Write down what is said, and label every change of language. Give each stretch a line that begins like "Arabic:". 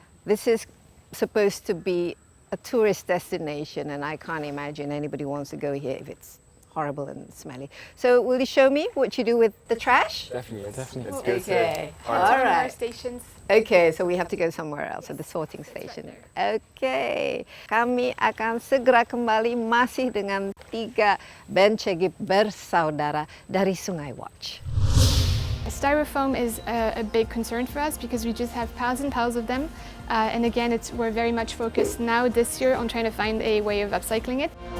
English: This is supposed to be a tourist destination, and I can't imagine anybody wants to go here if it's horrible and smelly. So will you show me what you do with the trash? Definitely. Definitely. Let's go Okay, to all One of our right. stations. Okay, so we have to go somewhere else, at the sorting station.
Indonesian: Okay, kami akan segera kembali masih dengan 3 Bencheghib bersaudara dari Sungai Watch.
English: Styrofoam is a big concern for us because we just have piles and piles of them. And again, we're very much focused now this year on trying to find a way of upcycling it.